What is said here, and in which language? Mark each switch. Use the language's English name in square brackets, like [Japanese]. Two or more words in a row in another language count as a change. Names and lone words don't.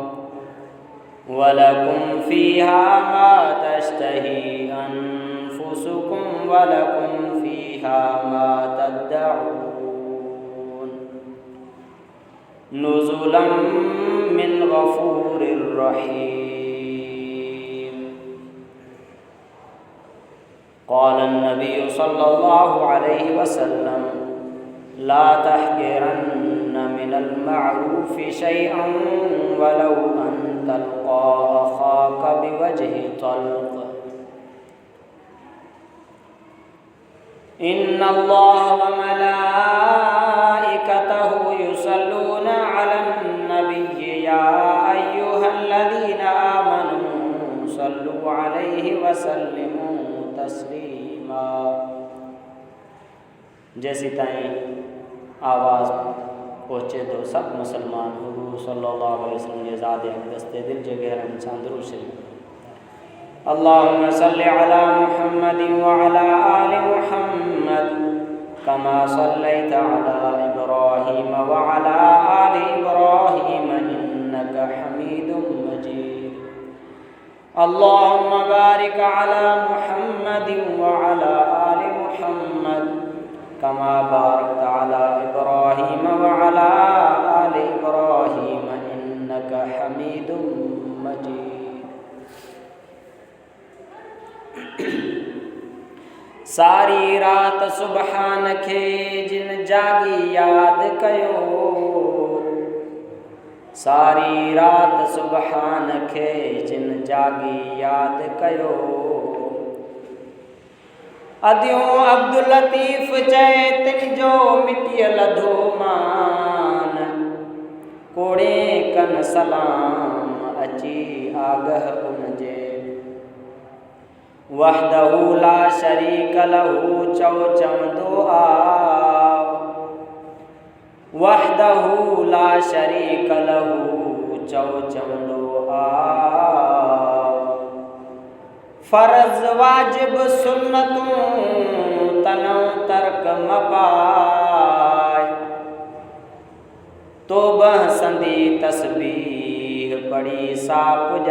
[Arabic] ولكم فيها ما تشتهي أنفسكم ولكم فيها ما تدعون نزلا من غفور رحيم. قال النبي صلى الله عليه وسلم لا تحقرن من المعروف شيئا ولو أن تلقى أخاك بوجه طلق, إن الله وملائكته يصلون على النبي يا أيها الذين آمنوا صلوا عليه وسلموا تسليما. [Sindhi] जैसी ताईं आवाज़ पहुँचे तो सब मुसलमान हुजूर [Arabic] صلى الله عليه وسلم [Sindhi] जे ज़ात अक़दस ते दिल जे गहरनि सां दुरूद शरीफ़। [Arabic] اللهم صل على محمد وعلى آل محمد كما صليت على إبراهيم وعلى آل إبراهيم إنك حميد مجيد. اللهم بارك على محمد وعلى آل محمد كما باركت على إبراهيم وعلى آل إبراهيم إنك حميد مجيد. [Sindhi] सारी रात सुबहान खे जिन जागी याद कयो, सारी रात सुबहान खे जिन जागी याद कयो। अदियों अब्दुल लतीफ़ चए तिन जो मिटियल धोमान, कोड़े कन सलाम अची आगह उनजे। [Arabic] وحده لا شريك له [Sindhi] चौ चवंदो आव, [Arabic] وحده لا شريك له [Sindhi] चौ चवंदो आव। फर्ज वाजिब सुन्नतूं तनों तर्क मपाय, तोबह संदी तस्बीह पढ़ी साप